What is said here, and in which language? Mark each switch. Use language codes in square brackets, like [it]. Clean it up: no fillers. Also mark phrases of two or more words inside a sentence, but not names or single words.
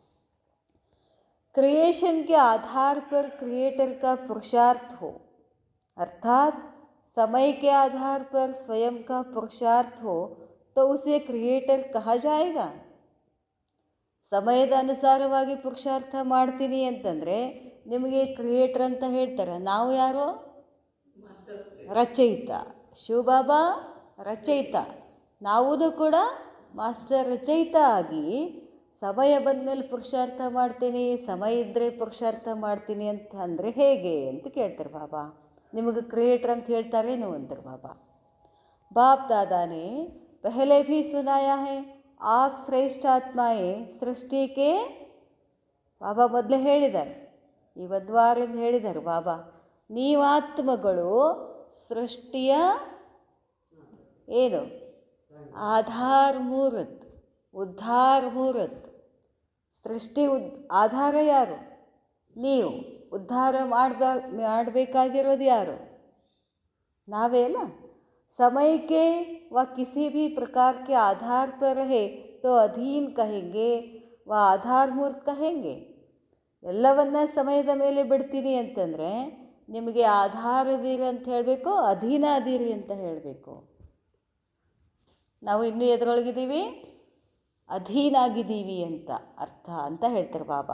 [hi] क्रिएशन के आधार पर क्रिएटर का पुरुषार्थ हो, अर्थात समय के आधार पर स्वयं का पुरुषार्थ हो तो उसे क्रिएटर कहा जाएगा. [kn] ಸಮಯದ ಅನುಸಾರವಾಗಿ ಪುರುಷಾರ್ಥ ಮಾಡ್ತೀನಿ ಅಂತಂದರೆ ನಿಮಗೆ ಕ್ರಿಯೇಟರ್ ಅಂತ ಹೇಳ್ತಾರೆ. ನಾವು ಯಾರು? ರಚಯಿತ. ಶಿವಬಾಬಾ ರಚಯಿತ, ನಾವೂ ಕೂಡ ಮಾಸ್ಟರ್ ರಚಯಿತ ಆಗಿ ಸಮಯ ಬಂದಮೇಲೆ ಪುರುಷಾರ್ಥ ಮಾಡ್ತೀನಿ, ಸಮಯ ಇದ್ದರೆ ಪುರುಷಾರ್ಥ ಮಾಡ್ತೀನಿ ಅಂತ ಅಂದರೆ ಹೇಗೆ ಅಂತ ಕೇಳ್ತಾರೆ ಬಾಬಾ. ನಿಮಗೆ ಕ್ರಿಯೇಟರ್ ಅಂತ ಹೇಳ್ತಾರೇನು ಅಂತಾರೆ ಬಾಬಾ. [hi] बाप दादा ने पहले भी सुनाया है आप श्रेष्ठ आत्माएं सृष्टि के. [kn] ಬಾಬಾ ಮೊದಲೇ ಹೇಳಿದ್ದಾರೆ, ಈ ವಾರದಿಂದ ಹೇಳಿದ್ದಾರೆ ಬಾಬಾ, ನೀವಾತ್ಮಗಳು ಸೃಷ್ಟಿಯ ಏನು ಆಧಾರ ಮೂರತ್, ಉದ್ಧಾರ ಮೂರತ್. ಸೃಷ್ಟಿ ಆಧಾರ ಯಾರು? ನೀವು. ಉದ್ಧಾರ ಮಾಡಬೇಕಾಗಿರೋದು ಯಾರು? ನಾವೇ ಅಲ್ಲ. [hi] समय के व किसी भी प्रकार के आधार पर रहे तो अधीन कहेंगे व आधारमूर्त कहेंगे. [kn] ಎಲ್ಲವನ್ನ ಸಮಯದ ಮೇಲೆ ಬಿಡ್ತೀನಿ ಅಂತಂದರೆ ನಿಮಗೆ ಆಧಾರದೀರಿ ಅಂತ ಹೇಳಬೇಕು, ಅಧೀನ ಅದೀರಿ ಅಂತ ಹೇಳಬೇಕು. ನಾವು ಇನ್ನೂ ಎದರೊಳಗಿದ್ದೀವಿ? ಅಧೀನ ಆಗಿದ್ದೀವಿ ಅಂತ ಅರ್ಥ ಅಂತ ಹೇಳ್ತಾರೆ ಬಾಬಾ.